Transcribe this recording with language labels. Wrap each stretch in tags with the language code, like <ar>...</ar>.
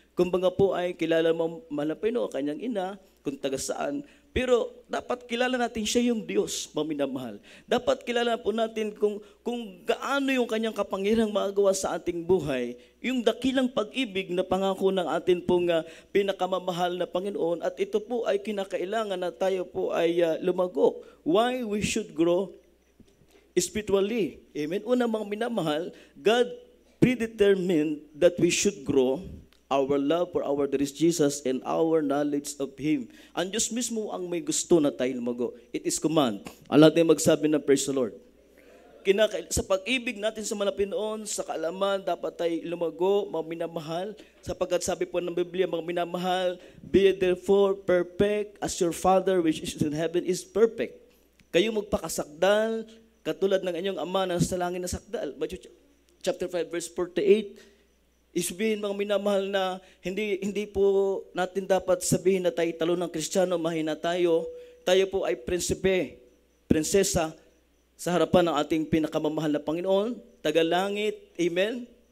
<tl>Kumbaga po ay kilala mo mahal na Panginoon, kanyang ina, kung taga saan, pero dapat kilala natin siya yung Diyos, maminamahal. Dapat kilala po natin kung gaano yung kanyang kapangyarihang magawa sa ating buhay, yung dakilang pag-ibig na pangako ng atin pong pinakamamahal na Panginoon, at ito po ay kinakailangan na tayo po ay lumago.</tl> <en>Why we should grow spiritually. Amen?</en> <tl>Una mga minamahal,</tl> <en>God predetermined that we should grow our love for our dearest Jesus and our knowledge of Him.</en> <tl>Ang Diyos mismo ang may gusto na tayo lumago.</tl> <en>It is command.</en> <tl>Ang lahat ay magsabi na</tl> <en>praise the Lord.</en> <tl>Sa pag-ibig natin sa mga Pinoon, sa kaalaman, dapat tayo lumago, mga minamahal. Sapagkat sabi po ng Biblia, mga minamahal,</tl> <en>be therefore perfect as your Father which is in heaven is perfect.</en> <tl>Kayo magpakasakdal, katulad ng inyong Ama na sa langit na sakdal.</tl> <en>Matthew chapter 5 verse 48.</en> <tl>Isbihin mga minamahal na hindi po natin dapat sabihin na tayo talo ng Kristiyano, mahina tayo. Tayo po ay prinsipe, prinsesa sa harapan ng ating pinakamamahal na Panginoon, tagalangit, amen?</tl>